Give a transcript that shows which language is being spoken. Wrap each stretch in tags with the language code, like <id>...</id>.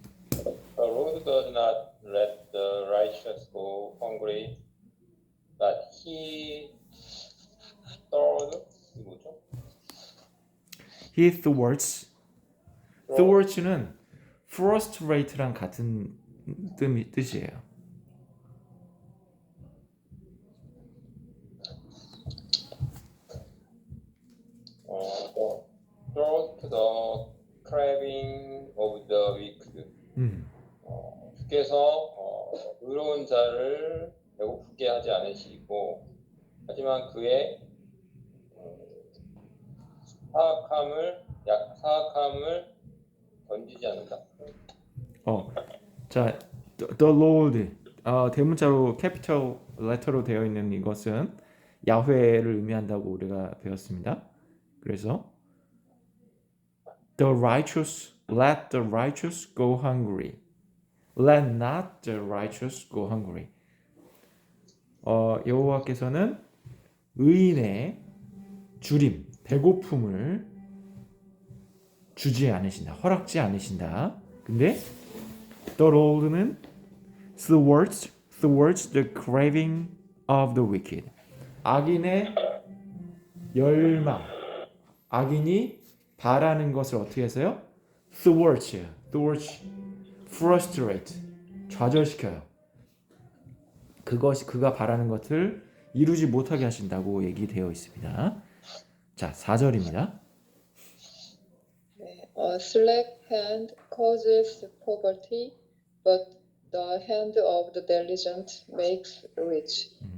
<en>The Lord does not let the righteous go hungry, but he</en> <ko>뭐죠?</ko> <en>He thwarts</en> <ko>는 frustrate랑 같은 뜻이에요.</ko> <en>thwart the craving of the wicked.</en> <ko>주께서 의로운 자를 배고프게 하지 않으시고 하지만 그의 사악함을 사악함을 던지지 않는다. 자, the Lord 대문자로 캐피털 레터로 되어 있는 이것은 야훼를 의미한다고 우리가 배웠습니다. 그래서</ko> <en>let the righteous go hungry. Let not the righteous go hungry.</en> <ko>여호와께서는 의인의 주림, 배고픔을 주지 않으신다. 허락지 않으신다. 근데</ko> <en>the Lord는 thwarts the craving of the wicked.</en> <ko>악인의 열망, 악인이 바라는 것을 어떻게 해서요? thwarts, frustrate, 좌절시켜요. 그가 바라는 것을 이루지 못하게 하신다고 얘기되어 있습니다. 자, 4절입니다.</ko> <en>A slack hand causes poverty, but the hand of the diligent makes rich.</en>